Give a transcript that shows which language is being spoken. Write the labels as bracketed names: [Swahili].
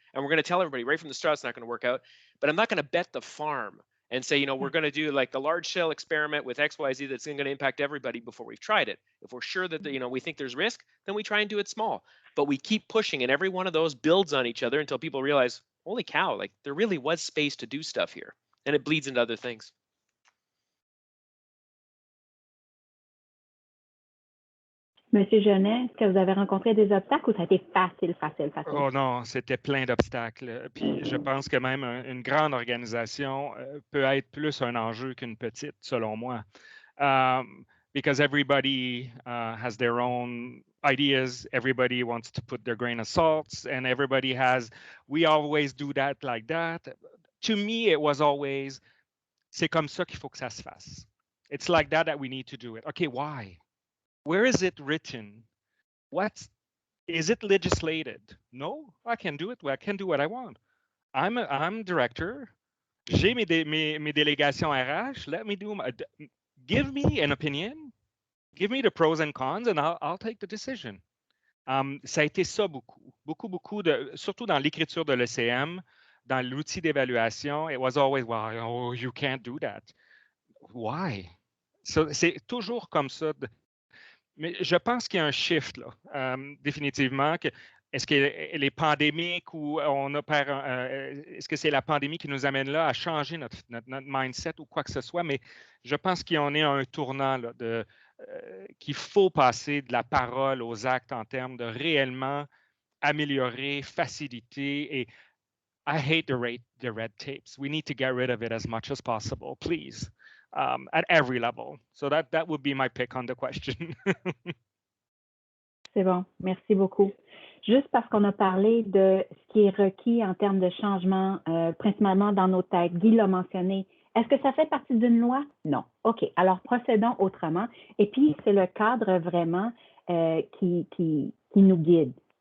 [English] And we're going to tell everybody right from the start it's not going to work out, but I'm not going to bet the farm and say, we're going to do like the large scale experiment with XYZ that's going to impact everybody before we've tried it. If we're sure that, we think there's risk, then we try and do it small, but we keep pushing, and every one of those builds on each other until people realize, holy cow, like there really was space to do stuff here, and it bleeds into other things. [French] Monsieur Genet, est-ce que vous avez rencontré des obstacles ou ça a été facile? Oh non, c'était plein d'obstacles. Puis je pense que même une grande organisation peut être plus un enjeu qu'une petite, selon moi. [English] Because everybody has their own ideas, everybody wants to put their grain of salt, and everybody we always do that like that. To me, it was always, [French] c'est comme ça qu'il faut que ça se fasse. [English] It's like that we need to do it. Okay, why? Where is it written? What's Is it legislated? No, I can do it. I can do what I want. I'm director. [French] J'ai mes délégations RH. [English] Let me do give me an opinion. Give me the pros and cons, and I'll take the decision. [French] Ça a été ça beaucoup surtout dans l'écriture de l'ECM, dans l'outil d'évaluation. [English] It was always, well, oh, you can't do that. Why? [French] So, c'est toujours comme ça. Mais je pense qu'il y a un shift, là, définitivement. Est-ce qu'elle est pandémique ou est-ce que c'est la pandémie qui nous amène là à changer notre mindset ou quoi que ce soit? Mais je pense qu'il y en est un tournant là, qu'il faut passer de la parole aux actes en termes de réellement améliorer, faciliter. Et [English] I hate the red tapes. We need to get rid of it as much as possible, please, at every level. So that would be my pick on the question. [French] C'est bon, merci beaucoup. Juste parce qu'on a parlé de ce qui est requis en termes de changement, principalement dans nos têtes, Guy l'a mentionné. Est-ce que ça fait partie d'une loi? Non. OK, alors procédons autrement. Et puis, c'est le cadre vraiment qui nous guide.